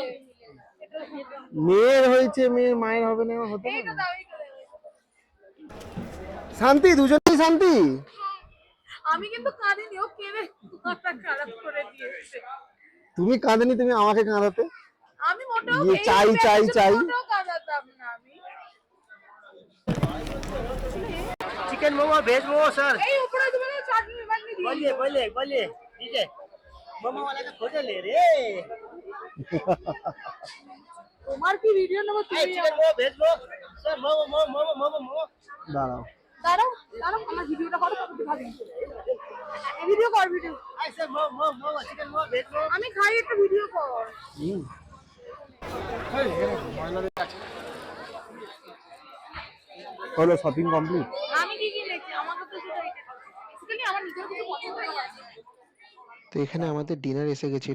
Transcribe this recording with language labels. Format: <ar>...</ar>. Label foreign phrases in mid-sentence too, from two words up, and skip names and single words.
<bn>মেয়ের হয়েছে, মেয়ের মায়ের হবে না, হতে এইটা পারে? দাও, এইটা দাও। শান্তি, দুজনেই শান্তি। আমি কিন্তু কাঁদিনি, ও কেঁদে মাথা খারাপ করে দিয়েছে। তুমি কাঁদেনি, তুমি আমাকে কাঁদাতে। আমি মোটেও ইয়ে এই চাই, চাই, ব্যাপারটা চাই। মোটেও কাঁদাতাম না আমি।</bn> <hi>चिकन मोमो वेज मोमो सर</hi> <bn>এই উপরে তুমি না চাটনি বাটনি দিয়ে</bn> <hi>बोलिए बोलिए बोलिए ठीक है मोमो वाला का फोटो ले रे</hi> <bn>তোমার কি ভিডিও নেবো তুমি?</bn> <hi>चिकन मोमो वेज मोमो सर मोमो मोमो मोमो मोमो मोमो</hi> <bn>দাঁড়াও, দাঁড়াও দাঁড়াও, আমার ভিডিওটা করো তারপর ভাবি। ভিডিও কর, ভিডিও।</bn> <hi>आई सर मोमो मोमो मोमो चिकन मोमो वेज मोमो</hi> <bn>আমি খাই, একটা ভিডিও কর। হলো</bn> <en>shopping complete.</en> <bn>আমি কি কি দেখছি, আমাকে তো শুধু এইটা বেসিক্যালি আমার নিজের কিছু পছন্দ হয়ে গেছে। তো এখানে আমাদের ডিনার এসে গেছিল।</bn>